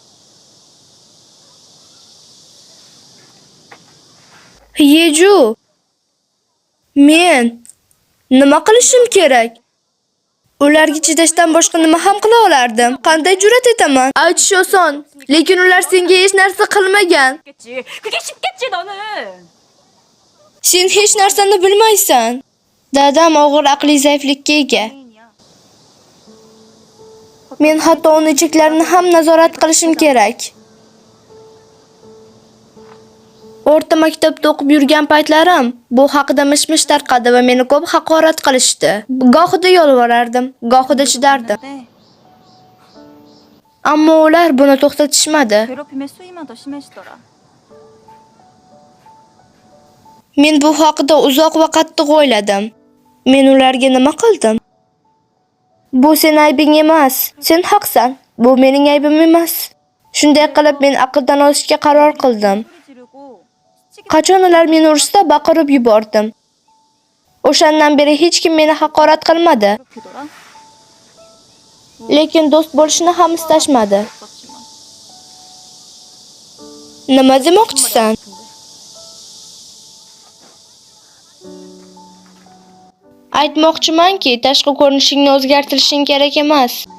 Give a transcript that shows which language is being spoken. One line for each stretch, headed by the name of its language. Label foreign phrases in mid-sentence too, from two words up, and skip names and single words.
Uzbek: Yeju. Men nima qilishim kerak? Ularga chidashdan boshqa nima ham qila olardim? Qanday jur'at etaman? Aytish oson, lekin ular senga hech narsa qilmagan.
Korean: 쉽겠지. 그게 쉽겠지 너는.
Uzbek: Sen hech narsani bilmaysan. Dadam og'ir aqliy zaiflikka ega. Men hatto uning cheklarini ham nazorat qilishim kerak. O'rta maktabda o'qib yurgan paytlarim bu haqida mish-mish tarqadi va meni ko'p haqorat qilishdi. Gohida yolvorardim, gohida chidardim. Ammo ular buni to'xtatishmadi.
Korean: 괴롭힘의 수위만 더 심해지더라.
Uzbek: Men bu haqida uzoq va qattiq o'yladim. Men ularga nima qildim? Bu sen aybing emas. Sen haqsan. Bu mening aybim emas. Shunday qilib men aqldan ozishga qaror qildim.
Korean: 소리 지르고 시치게
Uzbek: Qachon ular meni ursa baqirib yubordim. O'shandan beri hech kim meni haqorat qilmadi,
Korean: 괴롭히더라.
Uzbek: lekin do'st bo'lishni ham istashmadi.
Korean: 없었지만.
Uzbek: Nima demoqchisan? Aytmoqchimanki, tashqi ko'rinishingni o'zgartirishing kerak emas.